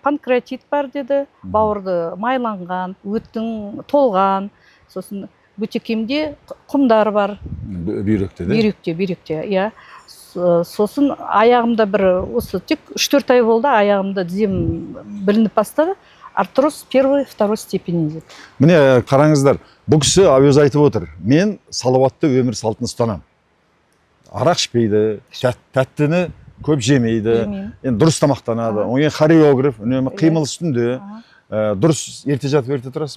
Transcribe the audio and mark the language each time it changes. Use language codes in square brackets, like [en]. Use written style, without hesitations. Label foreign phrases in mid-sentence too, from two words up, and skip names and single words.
[kk] Панкреатит бар деді, бауырды майланған, өттің толған, сосын бөтекемде құмдар бар. Бүйректе, бүйректе, иә. Сосын аяғымда бір, осы тек 3-4 ай болды, аяғымда дізем білініп бастады. [ru] Артроз первой, второй степени деді. [kk] Міне қараңыздар, бұл кісі өзі айтып отыр. Мен салауатты өмір салтын ұстанам. Арақ ішпейді, тәттіні көп жемейді, дұрыс тамақтанады. Оңен хореограф, үнемі қимыл үстінде. Дұрыс ерте жатып, ерте тұрасыз ба?